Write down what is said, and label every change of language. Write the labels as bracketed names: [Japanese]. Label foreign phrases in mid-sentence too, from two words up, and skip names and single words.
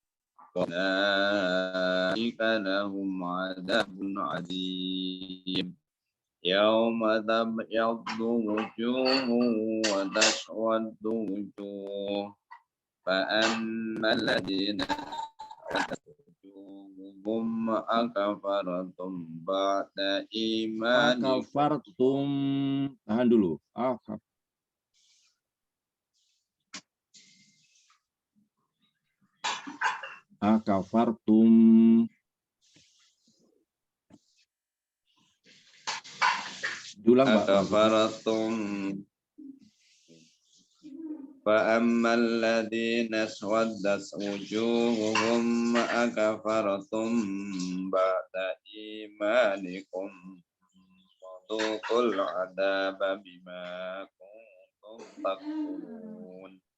[Arabic] أولئك لهم عذاب عظيم يوم تبيض وجوه وتسود وجوه فأما الذين وجوههم أكفرتم بعد إيمانكم [Indonesian] Akafartum. Tahan dulu. Akafartum. Diulang Pak. [Arabic] أكفرتم فأما الذين اسودت وجوههم أكفرتم بعد إيمانكم فذوقوا العذاب بما كنتم تكفرون